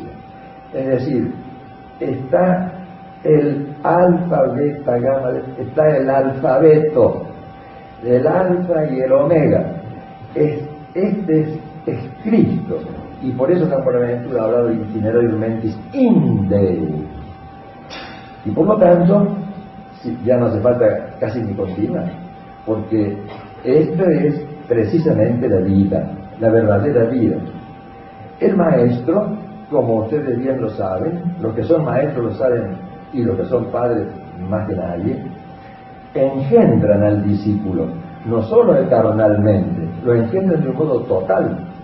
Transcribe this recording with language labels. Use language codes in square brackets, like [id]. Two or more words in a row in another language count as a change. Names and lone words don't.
[es] Es decir, está el alfa, beta, gamma, está el alfabeto, el alfa y el omega. Este es Cristo, y por eso San Buenaventura ha hablado de [la] itinerario mentis in Dei. [es] Y por lo tanto, ya no hace falta casi ni continuar, porque esto es precisamente la vida, la verdadera vida. El maestro, como ustedes bien lo saben, los que son maestros lo saben, y los que son padres más que nadie, engendran al discípulo, no solo carnalmente, lo engendran de un modo total.